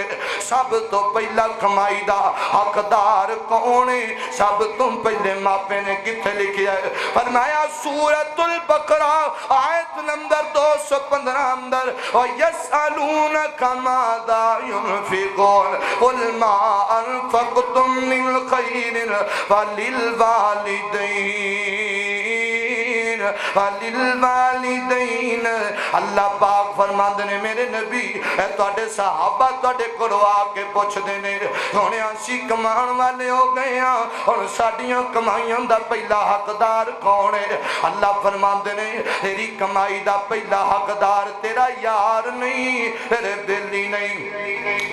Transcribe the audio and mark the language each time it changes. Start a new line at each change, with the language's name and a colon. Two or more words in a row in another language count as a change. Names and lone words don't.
Punjabi: سب توں پہلا کمائی دا حقدار کون ہے? سب توں پہلے ماپے نے کتھے لکھیا ہے? فرمایا سورۃ البقرہ آیت نمبر 215 اندر,
Arabic: और يسألونك ماذا ينفقون قل ما أنفقتم من خير فللوالدين.
Punjabi: اللہ پاک فرماندے نے میرے نبی تہاڈے صحابہ تہاڈے کولوں آکے پچھدے نے سوہنیا اسیں کمان والے ہو گئے ہاں، ہن ساڈیاں کمائیاں دا پہلا حقدار کون ہے? اللہ فرماندے نے تیری کمائی دا پہلا حقدار تیرا یار نہیں، تیرے بیلی نہیں.